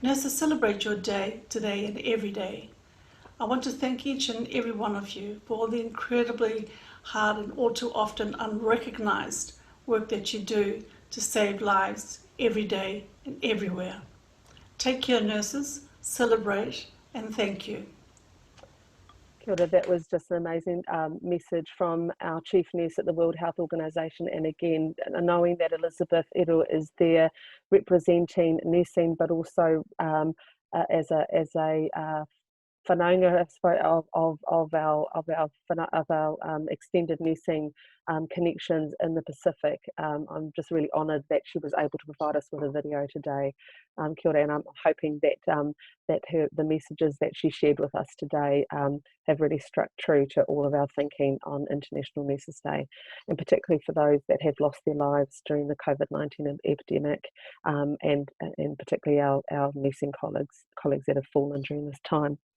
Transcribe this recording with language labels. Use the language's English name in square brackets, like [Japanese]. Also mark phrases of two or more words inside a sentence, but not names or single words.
[English] Nurses, celebrate your day today and every day. I want to thank each and every one of you for all the incredibly hard and all too often unrecognised work that you do to save lives every day and everywhere. Take care, nurses, celebrate, and thank you. [Māori] Kia ora, [English] that was just an amazing message from our chief nurse at the World Health Organization, and again, knowing that Elizabeth Ero is there representing nursing, but also as a whanaunga of our extended nursing connections in the Pacific. I'm just really honoured that she was able to provide us with a video today. [Māori] Kia ora, [English] and I'm hoping that the messages that she shared with us today have really struck true to all of our thinking on International Nurses Day, and particularly for those that have lost their lives during the COVID-19 epidemic, and particularly our nursing colleagues that have fallen during this time.